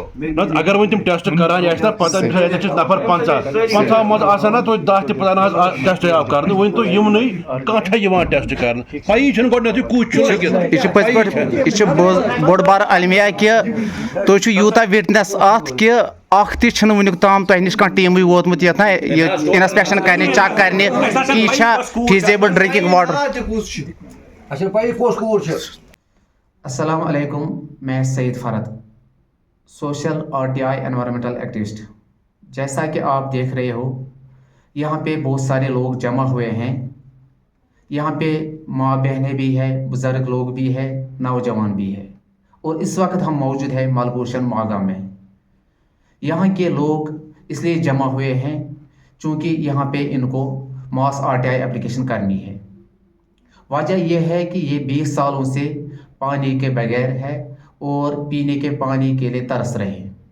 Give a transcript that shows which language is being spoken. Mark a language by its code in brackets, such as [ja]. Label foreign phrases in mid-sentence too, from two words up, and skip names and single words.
[ks] اگر وۄنۍ تِم ٹیسٹ کران یہِ آسہِ نا پتہ ییٚتٮ۪تھ چھِ نفر 50 منٛز آسان نا توتہِ 10 تہِ پتہٕ حظ ٹیسٹ آو کرنہٕ وۄنۍ تُہۍ یِمنٕے کانٛہہ چھا یِوان ٹیسٹ کرنہٕ پَیی چھنہٕ گۄڈٕنیتھٕے کُس چھُ یہِ چھُ پٔزۍ پٲٹھۍ یہِ چھُ بوٚڑ بارٕ المیا کہِ تُہۍ چھِو یوٗتاہ وِٹنس اَتھ کہِ اکھ تہِ چھُنہٕ وُنیُک تام تۄہہِ نِش کانٛہہ ٹیٖمٕے ووتمُت یَتھ نا یہِ اِنسپیکشن کرنہِ چَک کرنہِ کہِ یہِ چھا [en] feasible drinking water [ur] السلام علیکم میں سعید فرد سوشل RTI [en] environmental activist [ur] جیسا کہ آپ دیکھ رہے ہو یہاں پہ بہت سارے لوگ جمع ہوئے ہیں یہاں پہ ماں بہنیں بھی ہے بزرگ لوگ بھی ہے نوجوان بھی ہے اور اس وقت ہم موجود ہیں ملبوشن ماگام میں یہاں کے لوگ اس لیے جمع ہوئے ہیں چونکہ یہاں پہ ان کو [en] mass RTI application [ur] کرنی ہے وجہ یہ ہے کہ یہ 20 سالوں سے پانی کے بغیر ہے اور پینے کے پانی کے لیے ترس رہے ہیں